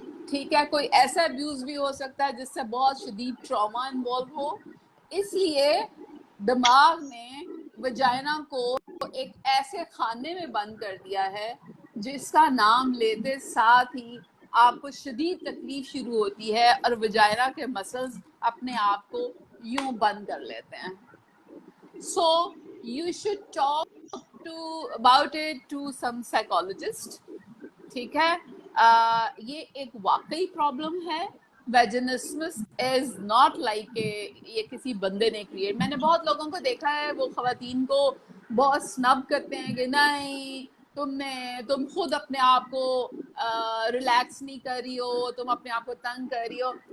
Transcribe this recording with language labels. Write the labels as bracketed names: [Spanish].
[Hindi] ठीक है, कोई ऐसा अब्यूज भी हो सकता है जिससे बहुत शदीद ट्रॉमा इन्वॉल्व हो। इसलिए दिमाग में वजाइना को एक ऐसे खाने में बंद कर दिया है जिसका नाम लेते साथ ही आपको शदीद तकलीफ शुरू होती है और वजाइना के मसल्स अपने आप को यूं बंद कर लेते हैं. [English] So you should talk about it to some psychologist. [Hindi] ठीक है. ये एक वाकई प्रॉब्लम है. [English] vaginismus is not like [Hindi] ये किसी बंदे ने क्रिएट. मैंने बहुत लोगों को देखा है वो खवातीन को बहुत स्नब करते हैं कि नहीं तुम खुद अपने आप को रिलैक्स नहीं कर रही हो, तुम अपने आप को तंग कर रही हो.